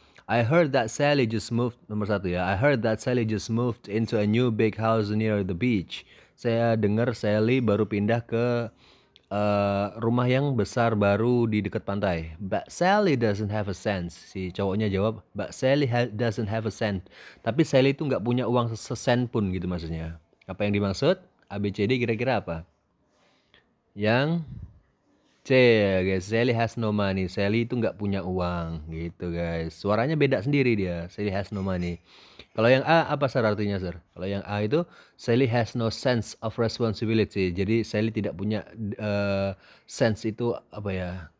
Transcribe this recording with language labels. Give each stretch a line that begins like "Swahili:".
English: I heard that Sally just moved,
Indonesian: nomor 1 ya.
English: I heard that Sally just moved into a new big house near the beach.
Indonesian: Saya dengar Sally baru pindah ke rumah yang besar baru di dekat pantai.
English: But Sally doesn't have a sense.
Indonesian: Si cowoknya jawab,
English: but Sally doesn't have a cent.
Indonesian: Tapi Sally itu nggak punya uang sesen pun gitu maksudnya. Apa yang dimaksud? ABCD kira-kira apa? Yang C ya guys,
English: Sally has no money.
Indonesian: Sally itu nggak punya uang gitu guys. Suaranya beda sendiri dia.
English: Sally has no money.
Indonesian: Kalau yang A apa sir artinya sir? Kalau yang A itu
English: Sally has no sense of responsibility.
Indonesian: Jadi Sally tidak punya sense itu apa ya?